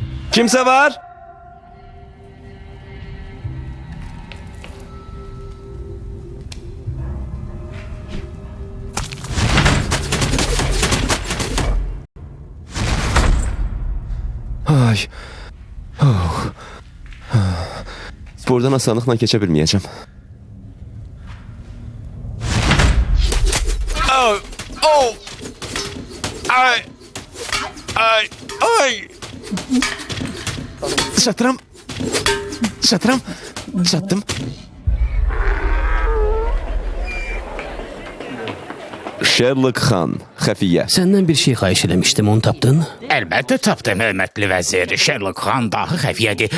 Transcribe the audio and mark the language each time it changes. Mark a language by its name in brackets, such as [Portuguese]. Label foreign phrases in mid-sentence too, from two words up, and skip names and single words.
[Azerbaijani] Kimsə var? Ay. Oh. Buradan asanlıqla keçə bilməyəcəm. Oh. Oh. Ay. Ay. Ay. Çatıram. Çatıram. Çattım. Sherlock Xan, xəfiyyə. Səndən bir şey xahiş eləmişdim, onu tapdın? Əlbəttə tapdım, hörmətli vəzir. Sherlock Xan dahi xəfiyyədir.